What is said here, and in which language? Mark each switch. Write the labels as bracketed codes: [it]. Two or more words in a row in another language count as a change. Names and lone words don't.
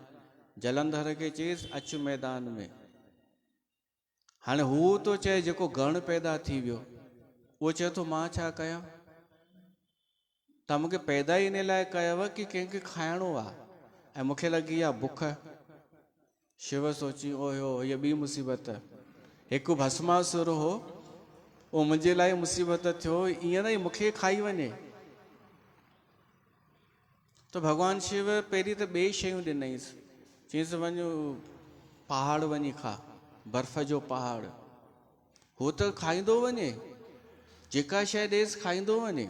[sd] जलंधर खे चयईसि अचु मैदान में। हाणे हू तो चए जेको गण पैदा थी वियो, उहो चए थो मां छा कयां, तव्हां मूंखे पैदा ई इन लाइ कयव कि कंहिंखे खाइणो आहे, ऐं मूंखे लॻी आहे बुख। शिव सोची ओहो हीअ ॿी मुसीबत, हिकु भस्मासुर हो, उहो मुंहिंजे लाइ मुसीबत थियो, ईअं न मूंखे खाई वञे। त भॻवान शिव पहिरीं त ॿिए शयूं ॾिनईसि, चयईसि वञो पहाड़ वञी खा, बर्फ़ जो पहाड़, हू त खाईंदो वञे, जेका शइ ॾेसि खाईंदो वञे।